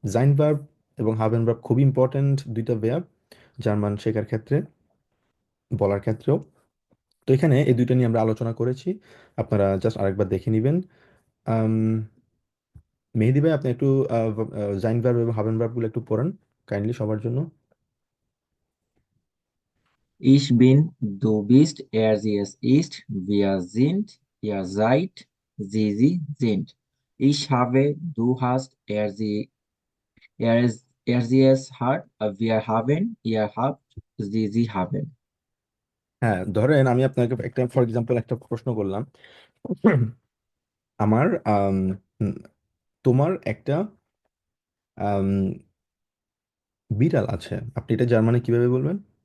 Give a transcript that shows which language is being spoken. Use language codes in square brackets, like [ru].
[bn] Zain verb এবং হাবেন verb খুব important দুইটা ভার্ব জার্মান শেখার ক্ষেত্রে, বলার ক্ষেত্রেও। তো এখানে এই দুইটা নিয়ে আমরা আলোচনা করেছি, আপনারা জাস্ট আরেকবার দেখে নেবেন। আম, মেহেদি ভাই, আপনি একটু জাইন ভার্ব এবং হাবেন ভার্বগুলো একটু পড়েন কাইন্ডলি সবার জন্য। [de] Ich bin, du bist, sie es ist, wir sind, ihr seid, sie sind. Ich habe, du hast, sie es hat, wir haben, ihr habt, sie haben. [bn] হ্যাঁ, ধরেন আমি আপনাকে একটা ফর এক্সাম্পল একটা প্রশ্ন করলাম। আমার উম, তোমার একটা আম, বিড়াল আছে, আপনি এটা জার্মানে কিভাবে বলবেন?